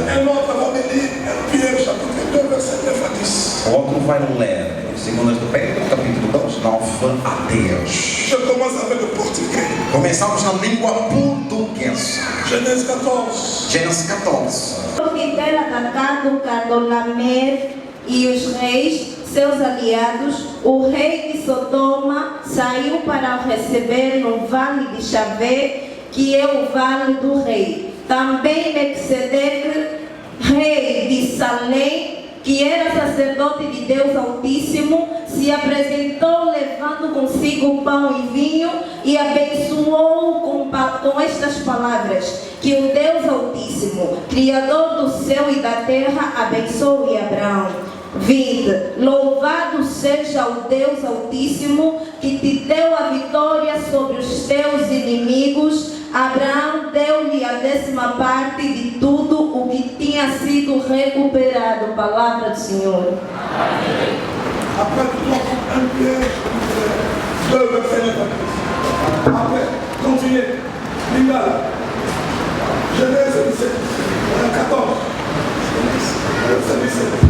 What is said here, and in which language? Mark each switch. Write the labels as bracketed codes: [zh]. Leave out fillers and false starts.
[fr] Un autre va me lire Pierre chapitre 2, verset 9 à 10. [pt] O outro vai ler 2 de Pedro, capítulo 2, 9 a 10. [fr] Je commence avec le portugais. [pt] Começamos na língua portuguesa. [fr] Genèse 14. [pt] Gênesis 14. Que ter atacado Cadorlaomer e os reis, seus aliados, o rei de Sodoma saiu para o receber no vale de Chavé, que é o vale do rei. Também Melquisedeque, rei de Salém, que era sacerdote de Deus Altíssimo, se apresentou levando consigo pão e vinho e abençoou com estas palavras: que o Deus Altíssimo, Criador do céu e da terra, abençoe Abraão. Vinde, louvado seja o Deus Altíssimo, que te deu a vitória sobre os teus inimigos. Abraão deu-lhe a 10ª parte de tudo o que tinha sido recuperado. Palavra do Senhor. [fr] Après, un Pierre, 2 verset 9 à 10. Après, continuez. Lingala. Genèse 17, 14. Verset 17.